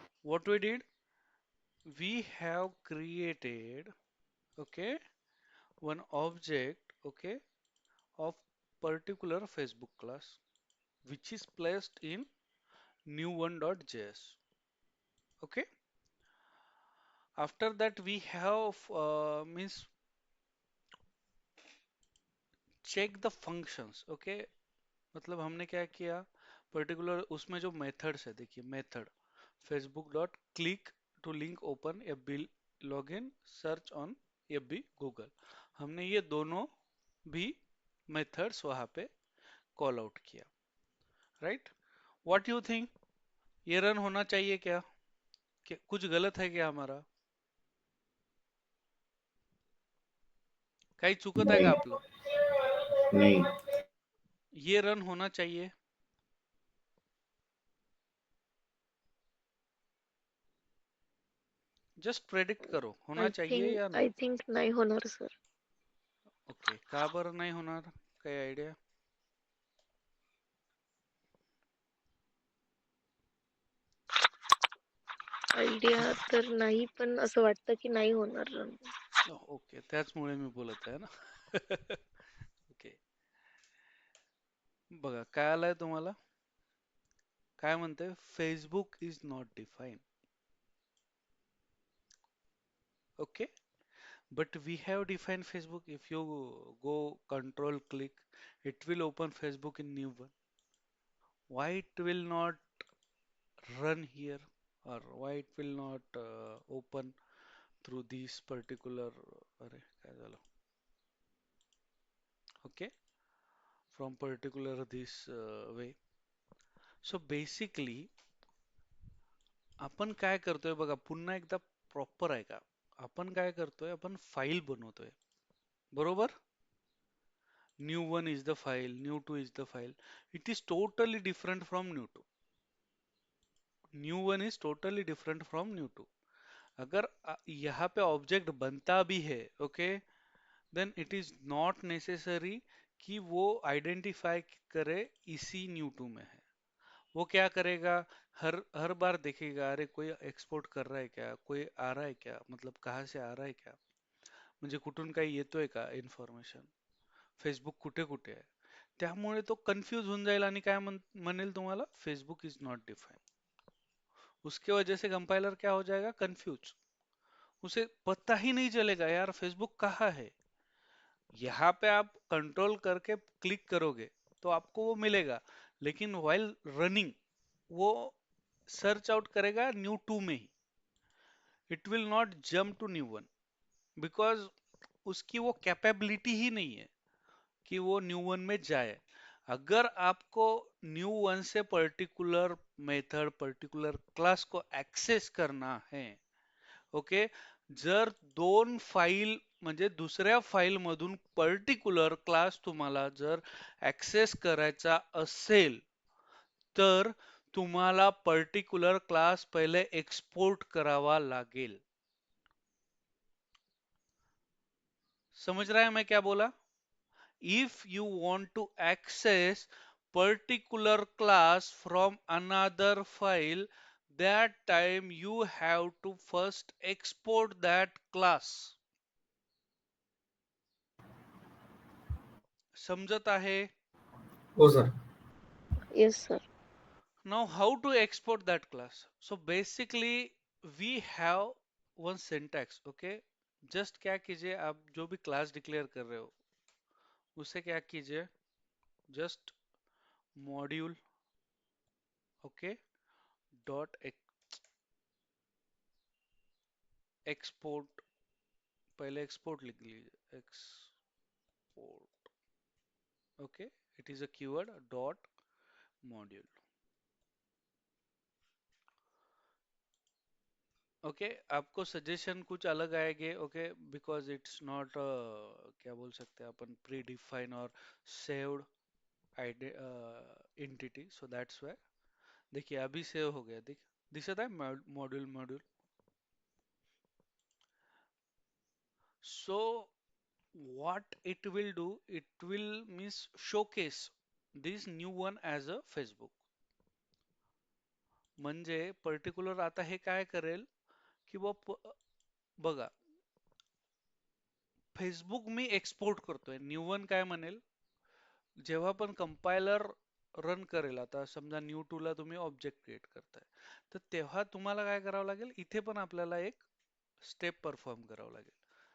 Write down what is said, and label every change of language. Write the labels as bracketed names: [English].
[English] What we did, we have created, okay, one object, okay, of particular Facebook class, which is placed in new1.js. Okay. After that we have means check the functions. Okay. [Hindi] मतलब हमने क्या किया, particular उसमें जो methods है, देखिए method Facebook dot click to link open FB login search on FB Google, हमने ये दोनों भी मेथड्स वहां पे कॉल आउट किया. राइट. व्हाट यू थिंक, ये रन होना चाहिए क्या, कुछ गलत है क्या हमारा, [Marathi] काही चुकत आहे का [Hindi] नहीं [Marathi] आपलं, [Hindi] नहीं. ये रन होना चाहिए. जस्ट प्रेडिक्ट करो, होना चाहिए या [English] I [Marathi] नाही. [English] think [Marathi] नाही होणार सर. [English] Okay. [Marathi] का बरं नाही होणार, काही आयडिया. आयडिया तर नाही, पण असं वाटतं की नाही होणार. [English] Okay. [Marathi] त्याचमुळे मी बोलत आहे ना. ओके. बघा काय आलंय तुम्हाला, काय म्हणते, [English] Facebook is not define. Okay. But we have defined Facebook. If you go control click, it will open Facebook in new one. Why it will not run here, or why it will not open through this particular, [Marathi] अरे काय झालं, [English] okay, from particular this way. So basically [Marathi] आपण काय करतोय बघा, पुन्हा एकदा proper आहे का, आपण काय करतोय, आपण फाईल बनवतोय. बरोबर. [English] New one is the file, new two is the file. It is totally different from new two. New one is totally different from new two. [Hindi] अगर यहाँ पे ऑब्जेक्ट बनता भी है, okay, [English] then it is not necessary [Hindi] कि वो identify करे इसी न्यू टू में है। वो क्या करेगा, हर हर बार देखेगा, अरे कोई एक्सपोर्ट कर रहा है क्या, कोई आ रहा है क्या, मतलब कहाँ से आ रहा है क्या, [Marathi] म्हणजे कुठून काही येतोय का इन्फॉर्मेशन, फेसबुक कुठे कुठे आहे. त्यामुळे तो कन्फ्यूज होऊन जाईल आणि काय म्हणेल तुम्हाला, [English] Facebook is not defined. [Hindi] उसके वजह से कंपाइलर क्या हो जाएगा, कंफ्यूज. उसे पता ही नहीं चलेगा यार फेसबुक कहाँ है. यहाँ पे आप कंट्रोल करके क्लिक करोगे तो आपको वो मिलेगा, लेकिन वाइल रनिंग वो सर्च आउट करेगा न्यू टू में ही. [English] it will not jump to new one, because [Hindi] उसकी वो कैपेबिलिटी ही नहीं है कि वो न्यू वन में जाए. अगर आपको न्यू वन से पर्टिकुलर मेथड पर्टिकुलर क्लास को ऍक्सेस करना है, [Marathi] ओके, जर दोन फाईल म्हणजे दुसऱ्या फाईल मधून पर्टिक्युलर क्लास तुम्हाला जर ऍक्सेस करायचा असेल, तर तुम्हाला पर्टिक्युलर क्लास पहिले एक्सपोर्ट करावा लागेल. [Hindi] समझ रहा है मैं क्या बोला. [English] If you want to access particular class from another file, that time you have to first export that class. [Marathi] समजत आहे. हो sir. [English] Yes, sir. Now how to export that class? So basically we have one syntax. [Hindi] Okay, just क्या कीजिए, आप जो भी class declare कर रहे हो उसे क्या कीजिए, just module, okay, dot export, पहले एक्सपोर्ट लिख लीजिए, export, okay, [English] it is a keyword [Hindi] dot module. Okay, आपको सजेशन कुछ अलग आएंगे, ओके, [English] because it's not [Hindi] क्या बोल सकते हैं अपन, प्री डिफाइन और saved entity, [English] So that's why. [Hindi] देखिए अभी सेव हो गया, दिखता है module module. [English] So what it will do, it will means showcase this new one as a Facebook. [Marathi] म्हणजे पर्टिक्युलर आता हे काय करेल की बघा, फेसबुक मी एक्सपोर्ट करतोय, न्यू वन काय म्हणेल, जेव्हा पण कंपायलर रन करेल, आता समजा न्यू टू ला तुम्ही ऑब्जेक्ट क्रिएट करताय, तर तेव्हा तुम्हाला काय करावं लागेल, इथे पण आपल्याला एक स्टेप परफॉर्म करावं लागेल.